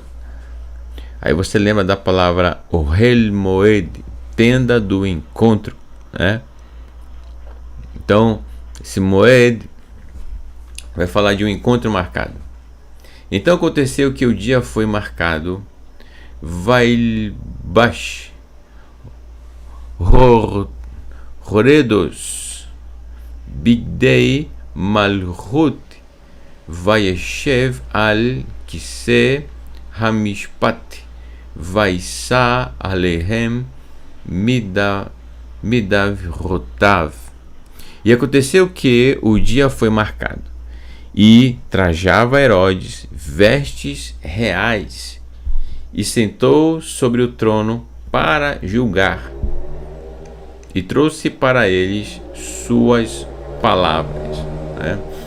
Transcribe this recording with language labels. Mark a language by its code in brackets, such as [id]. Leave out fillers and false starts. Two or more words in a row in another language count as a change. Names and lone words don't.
[pt] Aí você lembra da palavra [he] אהל מועד, [pt] tenda do encontro, né? Então, esse Moed vai falar de um encontro marcado. Então aconteceu que o dia foi marcado. [he] וילבש הורדוס בגדי מלכות וישב על כסא המשפט וישא אליהם מדברותיו. [pt] E aconteceu que o dia foi marcado, e trajava Herodes vestes reais, e sentou sobre o trono para julgar, e trouxe para eles suas palavras, né?